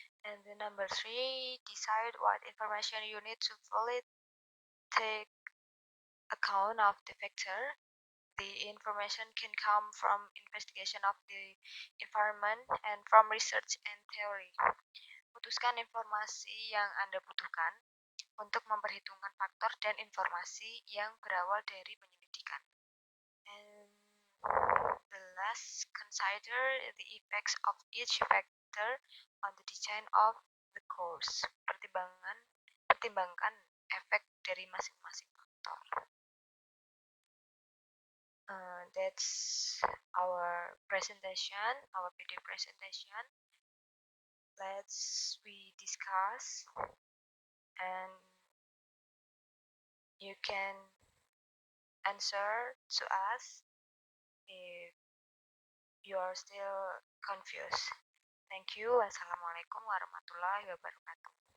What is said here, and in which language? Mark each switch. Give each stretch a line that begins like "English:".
English: And the number 3, decide what information you need to fully take account of the factor. The information can come from investigation of the environment and from research and theory.
Indonesian: Putuskan informasi yang Anda butuhkan untuk memperhitungkan faktor dan informasi yang berawal dari penyelidikan.
English: And the last, consider the effects of each factor on the design of the course.
Indonesian: Pertimbangkan efek dari masing-masing faktor.
English: That's our presentation, our video presentation. We discuss, and you can answer to us if you are still confused. Thank you.
Arabic: Wassalamualaikum warahmatullahi wabarakatuh.